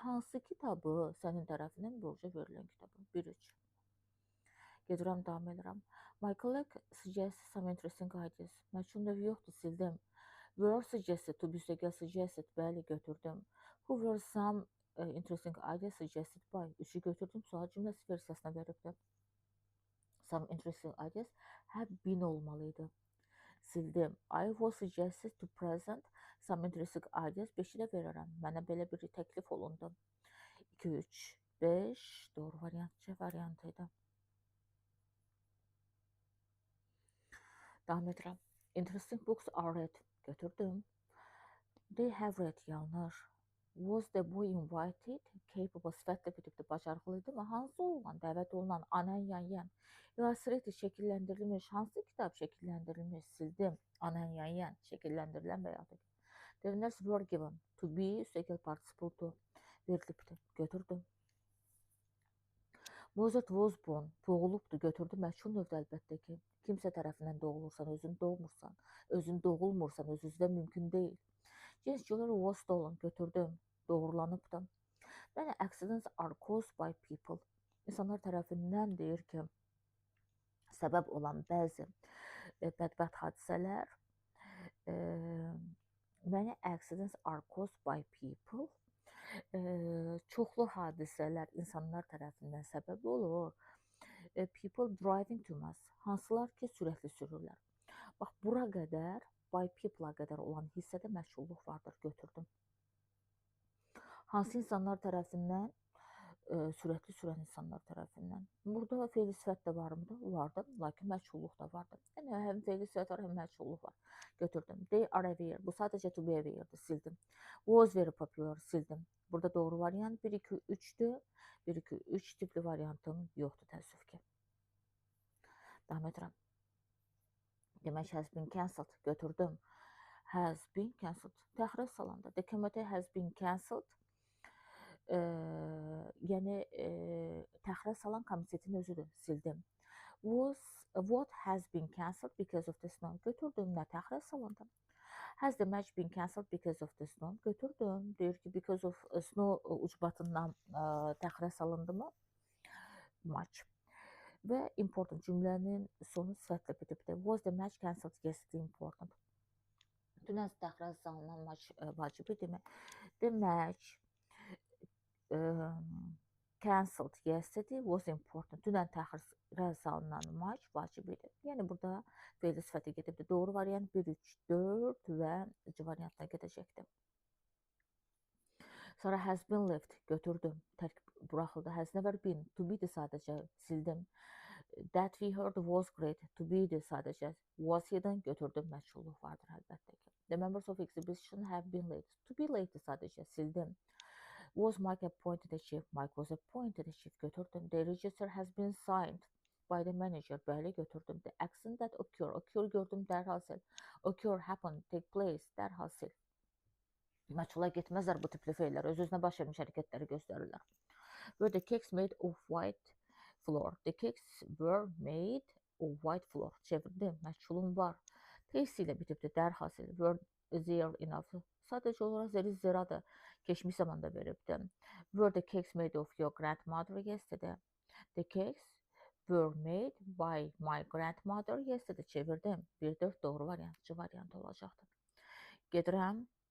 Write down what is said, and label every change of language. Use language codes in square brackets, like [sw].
[az] Hansı kitabı? Sənin tərəfindən borca verilən kitabı. 1-3. Gedirəm, davam edirəm. [en] My colleague suggests some interesting ideas. [az] Məchun növü yoxdur, sildim. [en] Were suggested to be suggested, [az] bəli, götürdüm. [en] Who were some interesting ideas suggested by? [az] 3'ü götürdüm, sual cümləsi versiyasına veribdim. [en] Some interesting ideas have been [az] olmalıydı. Sildim. I was suggested to present some interesting ideas. 5'i də verirəm. Mənə belə bir təklif olundu. 2, 3, 5 doğru variant C variantıydı. Davam edirəm. [en] Interesting books are read. [az] Götürdüm. [en] They have read, [az] yanlış. [en] Was the boy invited? [az] Capable sifətlə bitibdir, bacarıqlıydı mı? Hansı oğlan dəvət olunan? Anan, yan. Illustrated, şəkilləndirilmiş. Hansı kitab şəkilləndirilmiş? Sildim. Anan, yan, şəkilləndirilən və yaxud. [en] The winners were given. To be, [az] üstəgəl [en] participle to. [az] Verilibdir. Götürdüm. [en] Mozart was born. [az] Doğulubdur. Götürdüm. Məchul növdə əlbəttə ki. Kimsə tərəfindən doğulursan, özün doğmursan, özün doğulmursan, öz-özünə mümkün deyil. [en] James Jewelry was stolen. [az] Götürdüm. Doğrulanıbdır. [en] Many accidents are caused by people. [az] İnsanlar tərəfindən deyir ki, səbəb olan bəzi bədbəxt hadisələr. [en] Many accidents are caused by people. [az] Çoxlu hadisələr insanlar tərəfindən səbəb olur. [en] People driving too much. [az] Hansılar ki, sürətli sürürlər. Bax, bura qədər, by people-a qədər olan hissədə məşğulluq vardır, götürdüm. Hansı insanlar tərəfindən? Sürətli sürən insanlar tərəfindən. Burada fe'li sifət də varmıdır? Vardı, lakin məşğulluq da vardı. Yəni, həm fe'li sifət var, həm məşğulluq var. Götürdüm. [en] They are aware. [az] Bu sadəcə to be aware'dir, sildim. [en] Was very popular, [az] sildim. Burada doğru variant 1, 2, 3'dür. 1, 2, 3 tipli variantım yoxdur, təəssüf ki. Davam edirəm. Demək, [en] has been cancelled. [az] Götürdüm. [en] Has been cancelled. [az] Təxirə salındı. [en] The committee has been cancelled. [az] Yəni, təxirə salan komitetin özüdür. Sildim. [en] What has been cancelled because of the snow? [az] Götürdüm. Nə təxirə salındı? [en] Has the match been cancelled because of the snow? [az] Götürdüm. Deyir ki, [en] because of snow [az] ucbatından təxirə salındı mı? Match. Və important cümlənin sonu sifətlə bitibdir. [en] Was the match cancelled? Yes, important. [az] Dünən təxirə salınan match vacibi demək. [en] The match cancelled yesterday was important. [az] Dünən təxirə salınan match vacibidir. Yəni, burada fe'li sifəti gedibdir. Doğru variant 1, 3, 4 və C variantına gedəcəkdir. [en] Sonra has been left. [az] Götürdüm. Tərkib buraxıldı. [en] Has never been. To be'dir sadəcə. [az] Sildim. [en] That we heard was great. [az] To be'dir sadəcə. [en] Was hidden. [az] Götürdüm. Məşğulluq vardır əlbəttə ki. [en] The members of exhibition have been late. [az] To be late'dir sadəcə. Sildim. [en] Was Mike appointed a chief? Mike was appointed a chief. [az] Götürdüm. [en] The register has been signed by the manager. [az] Bəli, götürdüm. [en] The action that occur. [az] Occur gördüm, dərhal sil. [en] Occur, happen, take place, [az] dərhal sil. Məchula getməzlər bu tipli fe'llər. Öz-özünə baş vermiş hərəkətləri göstərirlər. [en] Were the cakes made of white flour? The cakes were made of white flour. [az] Çevirdim. Məchulum var. Taste ilə bitibdir. Dərhal sil. [en] Were there enough? [az] Sadəcə olaraq zeradır. Keçmiş zamanda veribdim. [en] Were the cakes made of your grandmother yesterday? The cakes were made by my grandmother yesterday. [az] Çevirdim. 1-4 doğru variant. C variant olacaqdır. Gedirəm.